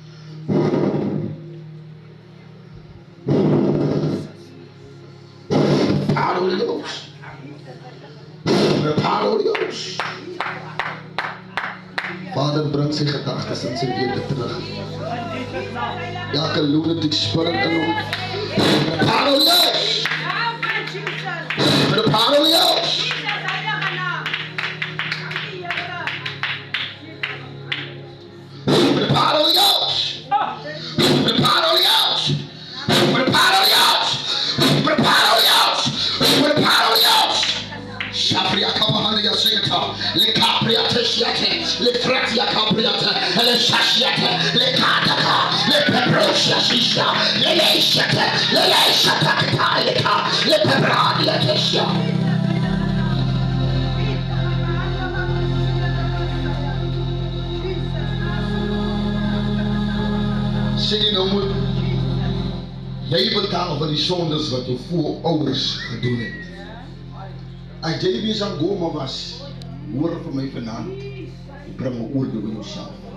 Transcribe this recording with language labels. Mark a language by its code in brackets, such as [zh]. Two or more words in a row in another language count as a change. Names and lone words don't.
[en] Holy Ghost. Holy Ghost. [af] Vader, bring sy gedagtes in sy wete terug. Elke [en] lunatic spirit [af] in hom. [en] Holy Ghost. Holy Ghost. Holy Ghost. Holy Ghost. Holy Ghost. Shapria Kapahania Seta, Le Capria Tesiate, Le Fratia Capriata, Le Sashiate, Le Kataka, Le Peprosia Sisha, Le Leishate, Le Leishata Katalika, Le Pebradia Tesia. [af] Sê nou moet jy betaal vir die sondes wat jou voorouders gedoen het. As jy weer aan Goma was, hoor vir my vanaand, jy bring my oordeel in jouself.